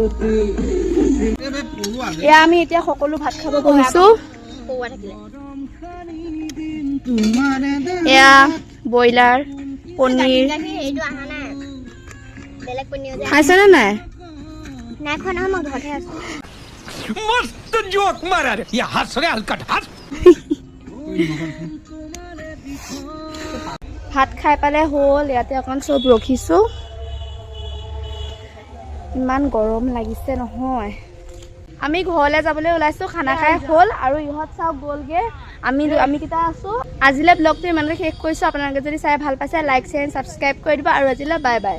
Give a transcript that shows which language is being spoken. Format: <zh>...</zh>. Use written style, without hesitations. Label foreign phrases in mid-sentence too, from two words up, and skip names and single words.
<as>এয়া আমি এতিয়া সকলো ভাত খাব বহিছো এয়া ব্ৰইলাৰ পনীৰ খাইছেনে নাই নাই খোৱা নহয় মই ঘৰতে আছো</as> <mr>मस्त जोक मारा रे या हंस रे हलकट हंस</mr> <as>ভাত খাই পালে হ'ল ইয়াতে অকণ চব ৰখিছো ইমান গৰম লাগিছে নহয় আমি ঘৰলৈ যাবলৈ ওলাইছো খানা খাই হ'ল আৰু ইহঁত চাওক গ'লগে আমি কেইটা আছো আজিলৈ ব্লগটো ইমানতে শেষ কৰিছো আপোনালোকে যদি চাই ভাল পাইছে</as> <en>like share subscribe</en> <as>কৰি দিব আৰু আজিলৈ</as> <en>bye bye</en>